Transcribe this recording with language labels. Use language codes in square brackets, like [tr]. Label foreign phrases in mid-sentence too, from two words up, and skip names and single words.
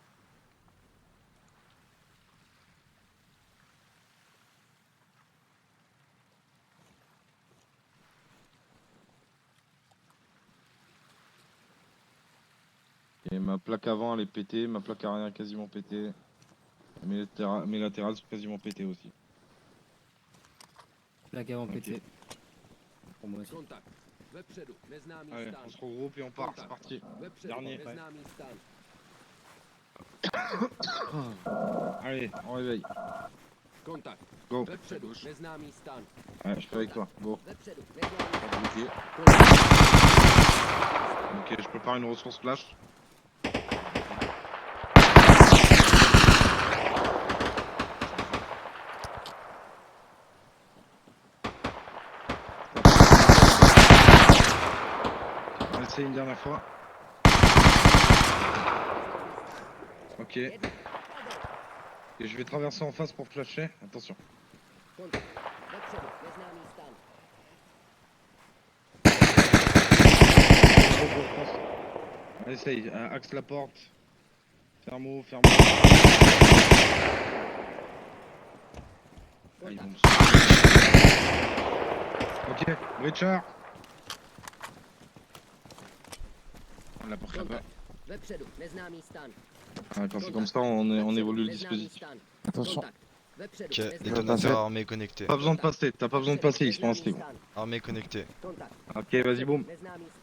[fr] Et ma plaque avant elle est pétée, ma plaque arrière est quasiment pétée. Mes latérales sont quasiment pétées aussi. Plaque avant Ok. pété. Pour moi aussi. [cs] Kontakt. Vepředu. Neznámý [fr] Allez, [cs] stan. [fr] on se regroupe et on part, c'est parti. [cs] Vepředu. [fr] Dernier. [cs] Neznámý stan. [fr] Allez, on réveille. [cs] Kontakt. [fr] Go. [cs] Vepředu. Neznámý stan. [fr] Ouais, je suis avec toi. Go. [cs] Vepředu. Neznámý stan. [fr] Ok, je prépare une ressource flash. On va essayer une dernière fois. Ok. Et je vais traverser en face pour flasher. Attention. [cs] Kontakt. Vepředu. Neznámý stan. [fr] On essaye. Axe la porte. Ferme-moi, Ah, ils vont me sauver. Ok, Richard. La porte là-bas. [cs] Kontakt. Vepředu. Neznámý stan. [fr] Ah, quand c'est comme ça, on évolue le [cs] Neznámý [fr] dispositif. [cs] stan. [fr] Attention. [cs] Kontakt. Vepředu. [fr] Ok, [cs] Neznámý [fr] détonateur armé connecté. Pas besoin de passer, t'as pas besoin de passer, ils sont inscrits. Armé connecté. [cs] Kontakt. [fr] Ok, vas-y, boum. [cs] Neznámý stan.